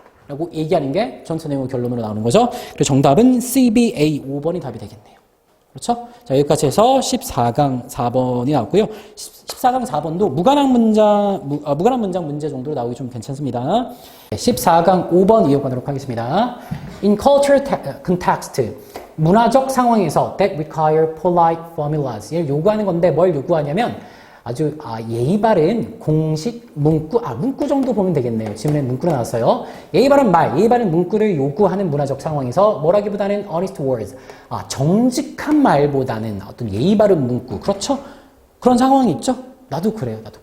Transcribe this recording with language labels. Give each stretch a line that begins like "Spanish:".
Korean: 라고 얘기하는 게 전체 내용의 결론으로 나오는 거죠. 그래서 정답은 CBA 5번이 답이 되겠네요. 그렇죠? 자, 여기까지 해서 14강 4번이 나왔고요. 14강 4번도 무관한 문장 문제 정도로 나오기 좀 괜찮습니다. 14강 5번 이어가도록 하겠습니다.
English: In cultural context,
Korean: 문화적 상황에서
English: that require polite formulas.
Korean: 얘를 요구하는 건데 뭘 요구하냐면 아주 예의 바른 공식 문구, 문구 정도 보면 되겠네요. 지금은 문구로 나왔어요. 예의 바른 말, 예의 바른 문구를 요구하는 문화적 상황에서 뭐라기보다는
English: honest words,
Korean: 정직한 말보다는 어떤 예의 바른 문구, 그렇죠? 그런 상황이 있죠? 나도 그래요.